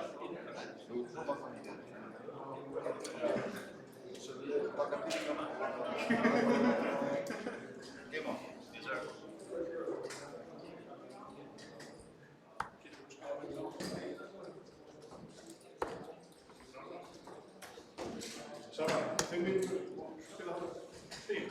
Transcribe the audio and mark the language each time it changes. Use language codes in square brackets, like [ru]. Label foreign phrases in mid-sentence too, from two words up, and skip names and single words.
[is] Jú, það var það hingað. Svo við erum baka bílum. [en] Game on. Yes, sir. [is] Sara, 5 mínútur. Spila það. Stík.